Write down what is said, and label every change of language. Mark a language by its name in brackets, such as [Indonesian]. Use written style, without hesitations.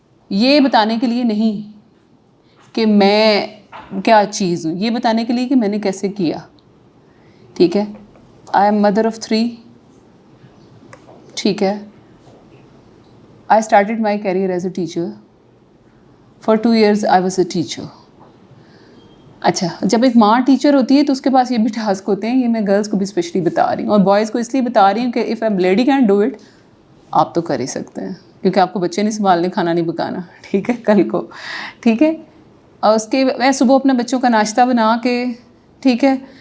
[Urdu] یہ بتانے کے لیے نہیں کہ میں کیا چیز ہوں, یہ بتانے کے لیے کہ میں نے کیسے کیا. ٹھیک ہے, [English] I am mother of 3. ٹھیک ہے, I started my career as a teacher. For 2 years I was a teacher. [Urdu] اچھا, جب ایک ماں ٹیچر ہوتی ہے تو اس کے پاس یہ بھی ٹاسک ہوتے ہیں, یہ میں گرلس کو بھی اسپیشلی بتا رہی ہوں اور بوائز کو اس لیے بتا رہی ہوں کہ [English] if a lady can do it, [Urdu] آپ تو کر ہی سکتے ہیں, کیونکہ آپ کو بچے نہیں سنبھالنے, کھانا نہیں پکانا. ٹھیک ہے, کل کو. ٹھیک ہے, اور اس کے میں صبح اپنے بچوں کا ناشتہ بنا کے, ٹھیک ہے,